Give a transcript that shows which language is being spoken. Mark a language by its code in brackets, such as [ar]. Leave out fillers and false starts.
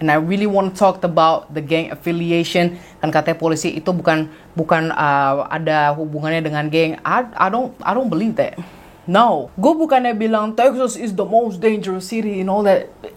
[en] And I really want to talk about the gang affiliation. [id] Kan katanya polisi itu bukan ada hubungannya dengan geng. [en] I don't believe that. No. [id] Gue bukannya bilang [en] Texas is the most dangerous city and all that.